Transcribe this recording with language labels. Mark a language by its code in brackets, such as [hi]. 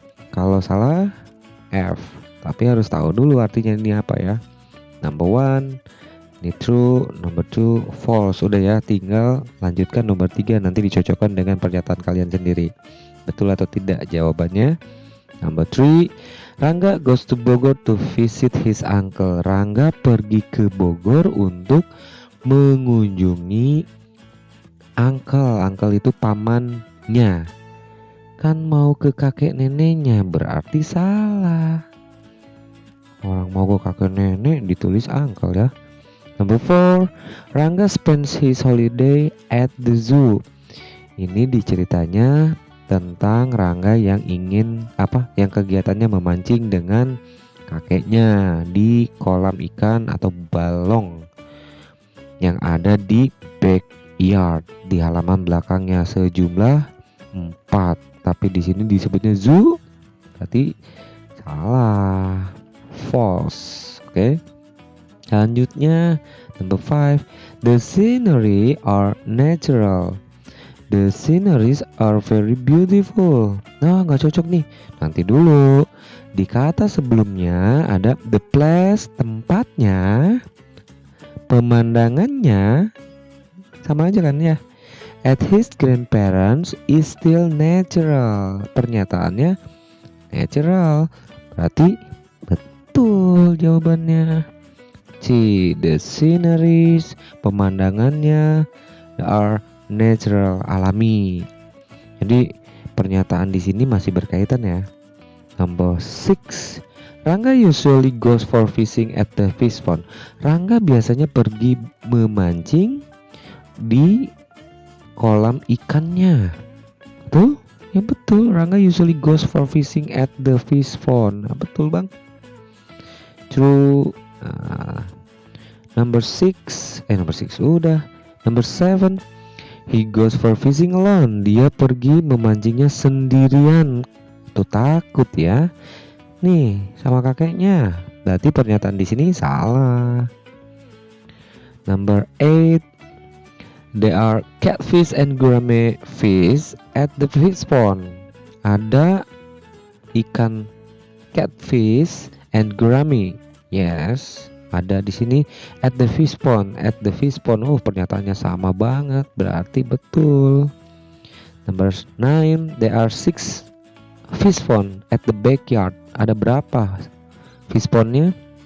[id] Kalau salah F. Tapi harus tahu dulu artinya ini apa ya. [en] Number 1 [id] ini [en] true, number 2 false. [id] Udah ya, tinggal lanjutkan nomor 3, nanti dicocokkan dengan pernyataan kalian sendiri. Betul atau tidak jawabannya. [en] Number 3, Rangga goes to Bogor to visit his uncle. [id] Rangga pergi ke Bogor untuk mengunjungi uncle itu pamannya. Kan mau ke kakek neneknya, berarti salah. Orang mau ke kakek nenek ditulis uncle ya. [en] Number 4, Rangga spends his holiday at the zoo. [id] Ini diceritanya tentang Rangga yang yang kegiatannya memancing dengan kakeknya di kolam ikan atau balong yang ada di backyard, di halaman belakangnya, sejumlah 4. tapi di sini disebutnya zoo, berarti salah, false. Oke. Selanjutnya [en] number 5, the scenery are natural. The sceneries are very beautiful. [id] Nah, nggak cocok nih. Nanti dulu. Di kata sebelumnya ada [en] the place, [id] tempatnya, pemandangannya, sama aja kan ya. [en] At his grandparents is still natural. [id] Pernyataannya natural. Berarti betul jawabannya. C. [en] The sceneries, [id] pemandangannya [en] are natural, [id] alami. Jadi pernyataan di sini masih berkaitan ya. [en] Number 6, Rangga usually goes for fishing at the fish pond. [id] Rangga biasanya pergi memancing di kolam ikannya. Betul? Ya betul. [en] Rangga usually goes for fishing at the fish pond. [id] Nah, betul bang. [en] True. Number 6 [id] udah. [en] Number 7, he goes for fishing alone. [id] Dia pergi memancingnya sendirian. Tuh takut ya. Nih sama kakeknya. Berarti pernyataan di sini salah. [en] Number 8, there are catfish and gourmet fish at the fish pond. [id] Ada ikan [en] catfish and gourmet. Yes, [id] ada di sini [en] at the fish pond. At the fish pond. [id] Oh, pernyataannya sama banget. Berarti betul. [en] Number 9, there are 6 fish pond at the backyard. [id] Ada berapa fish pondnya?